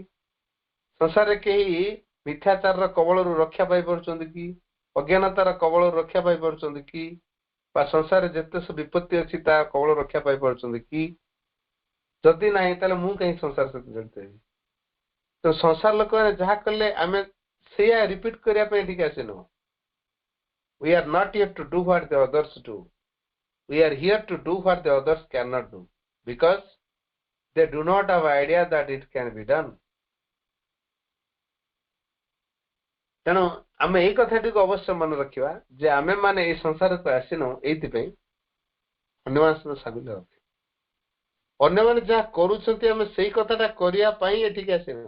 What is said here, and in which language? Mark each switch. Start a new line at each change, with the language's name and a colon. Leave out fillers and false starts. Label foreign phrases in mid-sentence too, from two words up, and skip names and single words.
Odia: ସଂସାରରେ କେହି ମିଥ୍ୟାଚାରର କବଳରୁ ରକ୍ଷା ପାଇପାରୁଛନ୍ତି କି? ଅଜ୍ଞାନତାର କବଳରୁ ରକ୍ଷା ପାଇପାରୁଛନ୍ତି କି? ବା ସଂସାରରେ ଯେତେ ସବୁ ବିପତ୍ତି ଅଛି ତା କବଳ ରକ୍ଷା ପାଇପାରୁଛନ୍ତି କି? ଯଦି ନାହିଁ, ତାହେଲେ ମୁଁ କାହିଁକି ସଂସାର ସହିତ ଜଡ଼ିତ ହେବି? ତ ସଂସାର ଲୋକମାନେ ଯାହା କଲେ ଆମେ ସେଇଆ ରିପିଟ କରିବା ପାଇଁ ଏଠିକି ଆସିନୁ।
English: We are not here to do what the others do. We are here to do what the others cannot do, because they do not have idea that it can be done.
Odia: ତେଣୁ ଆମେ ଏଇ କଥାଟିକୁ ଅବଶ୍ୟ ମନେ ରଖିବା ଯେ ଆମେ ମାନେ ଏଇ ସଂସାରକୁ ଆସିନୁ ଏଇଥିପାଇଁ ଅନ୍ୟମାନଙ୍କ ସହିତ ସାମିଲ ହେବା ପାଇଁ। ଅନ୍ୟମାନେ ଯାହା କରୁଛନ୍ତି ଆମେ ସେଇ କଥାଟା କରିବା ପାଇଁ ଏଠିକି ଆସିନୁ।